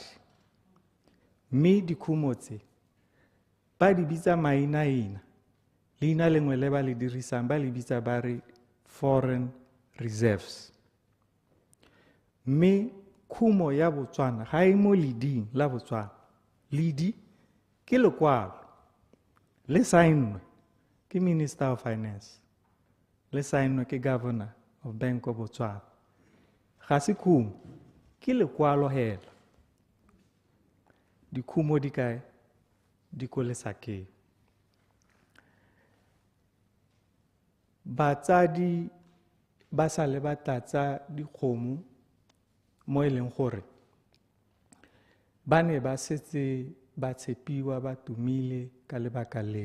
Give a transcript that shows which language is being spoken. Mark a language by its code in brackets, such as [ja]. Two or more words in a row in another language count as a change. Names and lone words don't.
[tn] Mme dikhumo tse ba di bitsa mainaina, leina lengwe le ba le dirisang ba le bitsa ba re [en] foreign reserves. [tn] Mme khumo ya Botswana ga e mo leding la Botswana. Ledi ke lekwalo le saennwe ke [en] Minister of Finance, [tn] le saennwe ke [en] Governor of Bank of Botswana. [tn] Ga se khumo, ke lekwalo hela. Dikhumo di kae? Di ko lesakeng. Batsadi ba sa le ba tlatsa dikgomo mo e leng gore ba ne ba setse ba tshepiwa ba tumile ka lebaka leo.